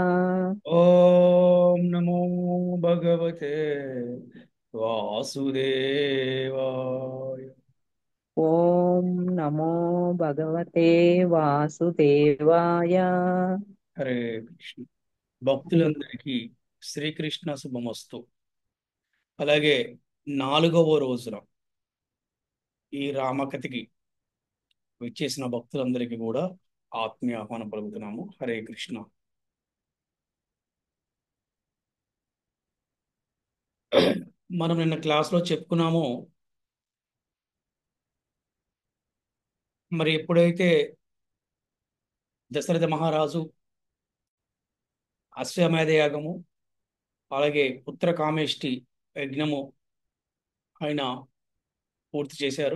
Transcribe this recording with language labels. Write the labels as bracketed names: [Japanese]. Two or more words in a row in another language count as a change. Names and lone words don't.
[Sanskrit] ओम नमो भगवते वासुदेवाय। ओम नमो भगवते वासुदेवाय। హరే కృష్ణ. हरे [Telugu] భక్తులందరికీ శ్రీకృష్ణ శుభమస్తు. అలాగే 4వ రోజున ఈ రామకథకి విచ్చేసిన భక్తులందరికీ కూడా ఆత్మీయ ఆహ్వానం పలుకుతున్నాము. [Sanskrit] హరే కృష్ణ. [Telugu] మనం నిన్న క్లాస్లో చెప్పుకున్నాము, మరి ఎప్పుడైతే దశరథ మహారాజు అశ్వమేధ యాగము అలాగే పుత్ర కామేష్టి యజ్ఞము ఆయన పూర్తి చేశారు.